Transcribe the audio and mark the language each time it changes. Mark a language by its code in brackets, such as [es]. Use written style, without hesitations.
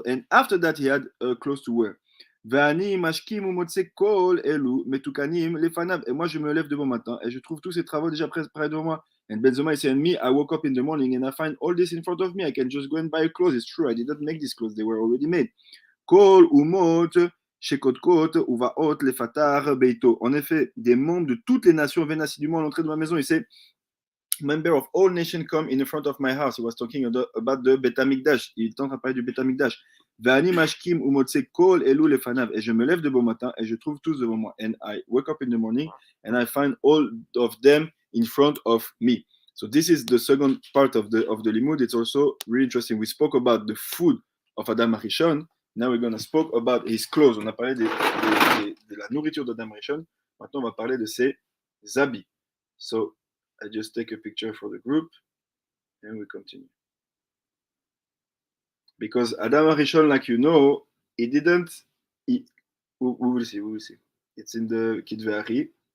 [en] And after that, he had clothes to wear. [he] Ve'ani mashkim umotse kol elu metukanim lefanav. [fr] Et moi, je me lève de bon matin et je trouve tous ces travaux déjà prêts devant moi. [en] And Benzoma is saying, me, I woke up in the morning and I find all this in front of me. I can just go and buy clothes. It's true, I did not make these clothes. They were already made. [he] Kol umot shekotkot uvaot lefatar beito. [fr] En effet, des membres de toutes les nations viennent assidûment à l'entrée de ma maison. Il sait, [en] member of all nations come in the front of my house. He was talking about the Bet HaMikdash. [fr] Il est en train de parler du Bet HaMikdash. [he] Ve'ani mashkim umotse kol elu lefanav. [fr] Et je me lève de bon matin et je trouve tous devant moi. [en] And I wake up in the morning and I find all of them in front of me. So this is the second part of the limud. It's also really interesting. We spoke about the food of Adam Arishon. Now we're going to speak about his clothes. [fr] On a parlé de la nourriture d'Adam Arishon. Maintenant, on va parler de ses habits. [en] So I just take a picture for the group and we continue. Because Adam Arishon, like you know, he We will see. We will see. It's in the Kitve Ari.